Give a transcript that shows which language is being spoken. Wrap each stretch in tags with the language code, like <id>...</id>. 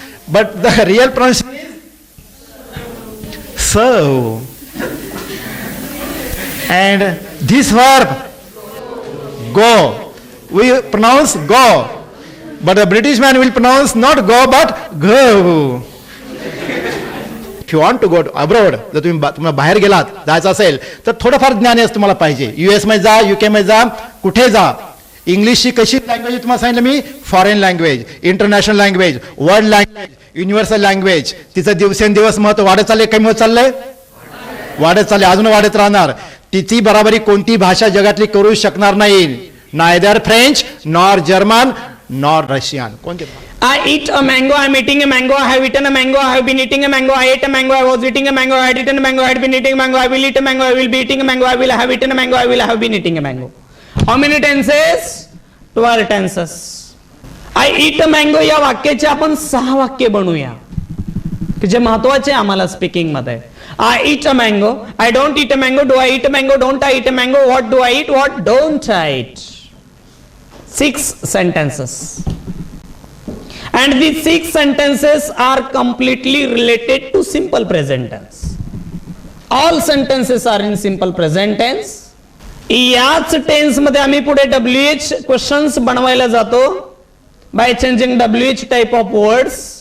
<en>But the real pronunciation is so. And this verb, go, we pronounce go. But the British man will pronounce not go but go. If you want to go abroad,</en> <mr>जर तुम्हाला बाहेर गेलात, जायचं असेल तर थोडंफार ज्ञान तुम्हाला पाहिजे. US मध्ये जा, UK मध्ये जा, कुठे जा. इंग्लिशची कशी लँग्वेज तुम्हाला सांगितलं मी? Foreign language, international language, world language, universal language. तिचं दिवसेंदिवस महत्व वाढत चाललंय, कमी होत चाललंय? वाढत चाललंय, अजून वाढत राहणार. तिची बराबरी कोणती भाषा जगातली करू शकणार नाही.</mr> <en>Neither French nor German nor Russian.</en> <mr>कोणते?</mr> <en>I eat a mango, I am eating a mango, I have eaten a mango, I have been eating a mango, I ate a mango, I was eating a mango, I had eaten a mango, I had been eating a mango, I will eat a mango, I will be eating a mango, I will have eaten a mango, I will have been eating a mango. How many tenses? 12 tenses. I eat a mango</en> <mr>या वाक्याचे आपण 6 वाक्य बनवूया की जे महत्वाचे आम्हाला speaking मध्ये.</mr> <en>I eat a mango, I don't eat a mango, do I eat a mango, don't I eat a mango, what do I eat, what don't I eat. 6 sentences. And these 6 sentences are completely related to simple present tense. All sentences are in simple present tense.</en> <mr>याच tense मध्ये आम्ही पुढे WH questions बनवायला जातो</mr> <en>By changing WH type of words.</en>